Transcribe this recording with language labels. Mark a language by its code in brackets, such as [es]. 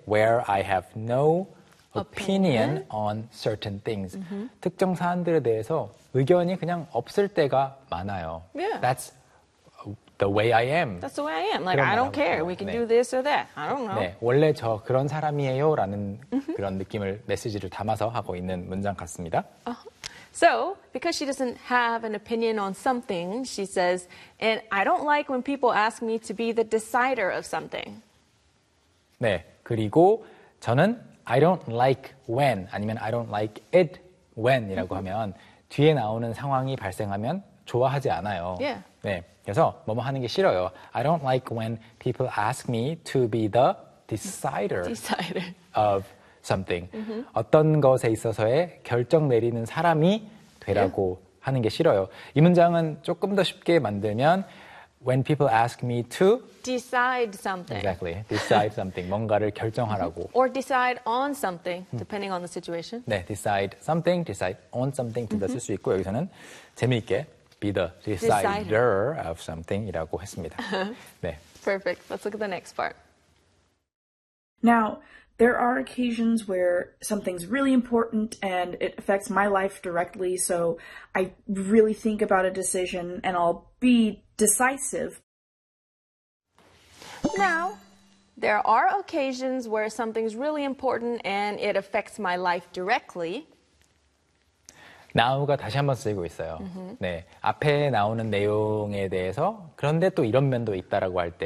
[en] Where I have no opinion on certain things. [ko] 특정 사안들에 대해서 의견이 그냥 없을 때가 많아요. Yeah. [en] That's the way I am. That's the way I am. Like, I don't care. We can [ko] 네. [en] do this or that. I don't know. [ko] 네, 원래 저 그런 사람이에요 라는 그런 느낌을 메시지를 담아서 하고 있는 문장 같습니다. [en] So, because she doesn't have an opinion on something, she says, and I don't like when people ask me to be the decider of something. [ko] 네, 그리고 저는 [en] I don't like when, [ko] 아니면 [en] I don't like it when [ko] 이라고 하면 뒤에 나오는 상황이 발생하면 좋아하지 않아요. Yeah. 네, 그래서 뭐뭐 하는 게 싫어요. [en] I don't like when people ask me to be the decider of something. [ko] 어떤 것에 있어서의 결정 내리는 사람이 되라고 yeah. 하는 게 싫어요. 이 문장은 조금 더 쉽게 만들면 [en] when people ask me to decide something. Exactly, decide something. [ko] 뭔가를 결정하라고. [en] Or decide on something, depending on the situation. [ko] 네, [en] decide something, decide on something [ko] 둘 다 쓸 수 있고 여기서는 재미있게 [en] be the decider of something [ko] 이라고 했습니다. 네. [en] Perfect. Let's look at the next part. Now, there are occasions where something's really important and it affects my life directly, so I really think about a decision and I'll be decisive. Now, there are occasions where something's really important and it affects my life directly. [ko] Now가 다시 한번 쓰이고 있어요. 네, 앞에 나오는 내용에 대해서 그런데 또 이런 면도 있다라고 할 때